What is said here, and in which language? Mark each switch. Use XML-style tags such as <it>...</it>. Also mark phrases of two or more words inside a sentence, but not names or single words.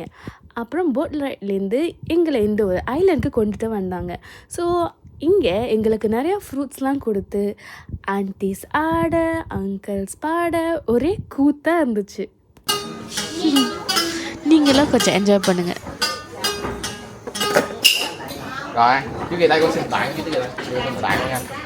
<ta>அப்புறம்</ta> <en>boat ride</en> <ta>எங்களை இந்த ஒரு ஐலண்டுக்கு கொண்டுட்டு வந்தாங்க. ஸோ இங்கே எங்களுக்கு நிறையா ஃப்ரூட்ஸ்லாம் கொடுத்து ஆன்டிஸ் ஆட அங்கிள்ஸ் பாட ஒரே கூத்தாக இருந்துச்சு. நீங்களாம் கொஞ்சம் என்ஜாய் பண்ணுங்கள்.</ta> <vi>Rồi, chú Kỳ đây con xin tặng chú Kỳ đây, con tặng nha.</vi>